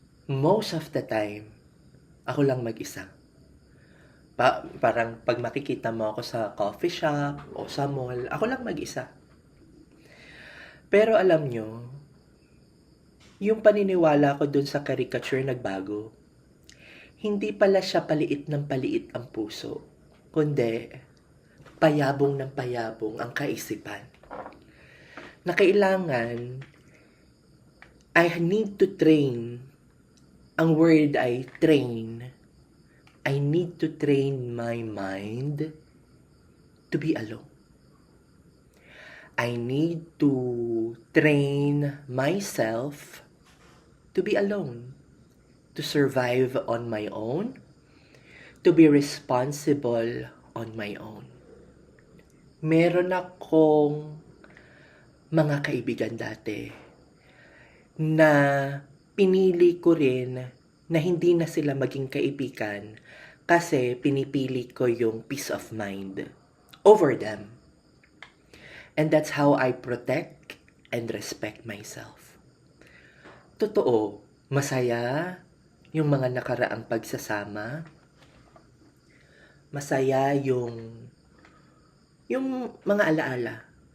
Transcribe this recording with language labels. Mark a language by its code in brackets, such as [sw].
[tl] Most of the time, ako lang mag-isa. Parang pag makikita mo ako sa coffee shop o sa mall, ako lang mag-isa. Pero alam nyo, yung paniniwala ko dun sa caricature nagbago. Hindi pala siya paliit ng paliit ang puso, kundi payabong ng payabong ang kaisipan. Na kailangan, [en] I need to train. [tl] Ang word ay train. [en] I need to train my mind to be alone. I need to train myself to be alone, to survive on my own, to be responsible on my own. [tl] Meron akong mga kaibigan dati na pinili ko rin na hindi na sila maging kaibigan kasi pinipili ko yung [en] peace of mind over them. And that's how I protect and respect myself. [tl] Totoo, masaya yung mga nakaraang pagsasama. Masaya yung mga alaala.